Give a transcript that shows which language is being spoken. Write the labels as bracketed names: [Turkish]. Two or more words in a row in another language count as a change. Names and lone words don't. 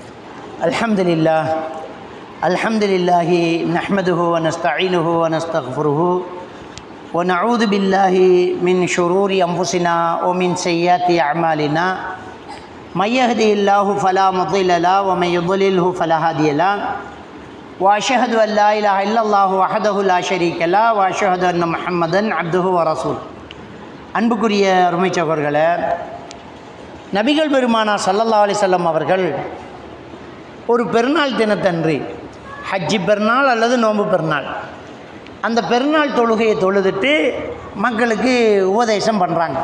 [Arabic] الحمد لله الحمد لله نحمده ونستعينه ونستغفره ونعوذ بالله من شرور أنفسنا ومن سيئات أعمالنا من يهده الله فلا مضل له ومن يضلله فلا هادي له وأشهد أن لا إله إلا الله وحده لا شريك له وأشهد أن محمدا عبده ورسوله. [Tamil] அன்புக்குரிய அருமை சகோதரர்களே, நபிகள் பெருமானார் [Arabic] صلى الله عليه وسلم [Tamil] அவர்கள் ஒரு பெருநாள் தினத்தன்று, ஹஜ்ஜி பெருநாள் அல்லது நோன்பு பெருநாள், அந்த பெருநாள் தொழுகையை தொழுதுட்டு மக்களுக்கு உபதேசம் பண்ணுறாங்க.